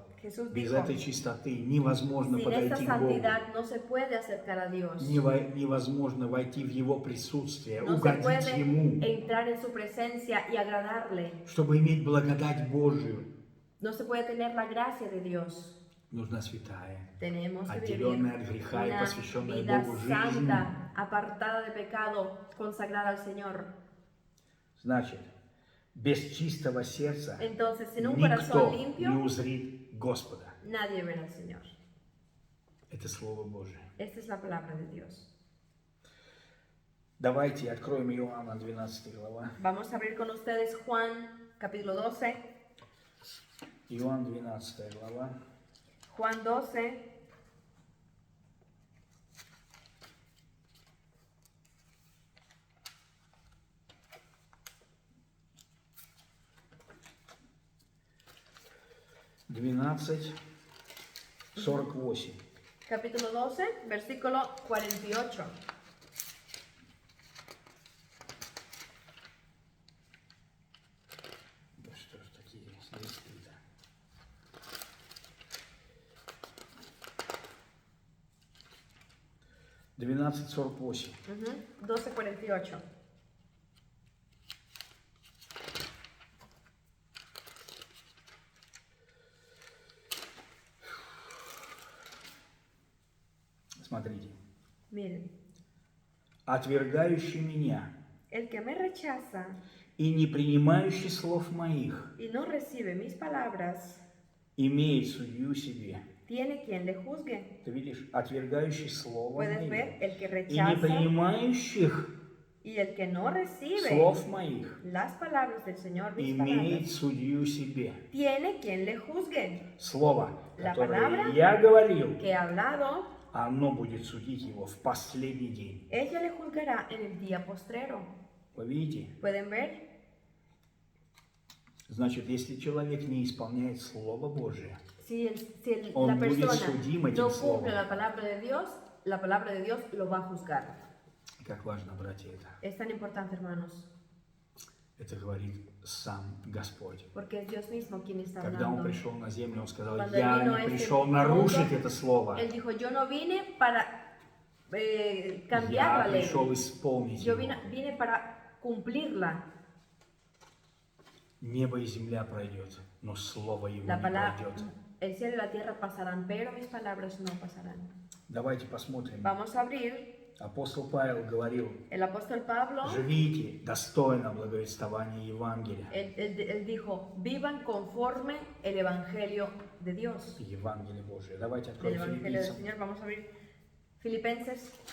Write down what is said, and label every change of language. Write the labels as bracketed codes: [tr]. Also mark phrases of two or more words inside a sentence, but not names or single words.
[es] Jesús [ru] без [es] dijo, [ru] этой чистоты невозможно [es] sin esta [ru] подойти к Богу. [es] santidad no se puede acercar a Dios. [ru] Невозможно войти в Его присутствие, [es] No se [ru] угодить [es] puede [ru] Ему, [es] entrar en su presencia y agradarle. [ru] чтобы иметь благодать Божию. [es] No se puede tener la gracia de Dios. [ru] Нужна святая, [es] Tenemos que vivir [ru] отделенная от греха и [es] una [ru] посвященная [es] vida [ru] Богу жизнь. [es] santa, apartada de pecado, consagrada al Señor. [ru] Значит, без чистого сердца [es] Entonces, sin un [ru] никто [es] corazón [ru] не [es] limpio, [ru] узрит Господа. [es] nadie verá al Señor. [ru] Это Слово Божие. [es] Esta es la palabra de Dios. [ru] Давайте откроем Иоанна 12 глава. [es] Vamos a abrir con ustedes Juan capítulo 12. [ru] Иоанн 12 глава. [es] Juan 12. [ru] Двенадцать, 48. [es] Capítulo 12, versículo 48. [ru] Да что ж такие листы-то? Двенадцать, 48. 12:48. Смотрите. [es] Miren, [ru] Отвергающий меня [es] el que me rechaza [ru] и не принимающий слов моих [es] y no recibe mis palabras, [ru] имеет судью себе. [es] tiene quien le juzgue. [ru] Ты видишь, отвергающий слово [es] Puedes [ru] моих [es] ver, el que [ru] и не [es] rechaza [ru] принимающих [es] y el que no recibe [ru] слов моих [es] las palabras del Señor, mis [ru] имеет [es] palabras, [ru] судью себе. [es] tiene quien le juzgue. [ru] Слово, [es] La [ru] которое [es] palabra [ru] я говорил, [es] Que ha hablado, [ru] оно будет судить его в последний день. [es] ella le juzgará en el día postrero. [ru] Вы видите? [es] ¿Pueden ver? [ru] Значит, если человек не исполняет Слово Божие, [es] Si, [ru] Он [es] la [ru] будет [es] persona [ru] судим этим [es] no [ru] словом. [es] cumple la palabra de Dios lo va a juzgar. [ru] как важно, братья, это. [es] Es tan importante, hermanos, [ru] Это говорит сам Господь. [es] porque es Dios mismo quien está [ru] Когда Он [es] hablando. [ru] пришел на землю, Он сказал, [es] Cuando [ru] я [es] vino [ru] не [es] a este [ru] пришел нарушить [es] mundo, [ru] это Слово. [es] Él dijo, yo no vine para cambiar [ru] Я [es] la ley, [ru] пришел исполнить [es] yo [ru] его. [es] vine para cumplirla. [ru] Небо и земля пройдет, но Слово Его [es] La [ru] не [es] palabra, [ru] пройдет. [es] el cielo y la tierra pasarán, pero mis palabras no pasarán. [ru] Давайте посмотрим. [es] Vamos a abrir. [ru] Апостол Павел говорил, [es] El apóstol Pablo, [ru] живите достойно благовествования Евангелия. [es] él dijo, vivan conforme el evangelio de Dios, [ru] Евангелие Божие. Давайте [es] del [ru] откроем [es] evangelio del [ru] Филиппийцам. [es] Señor. Vamos a abrir Filipenses.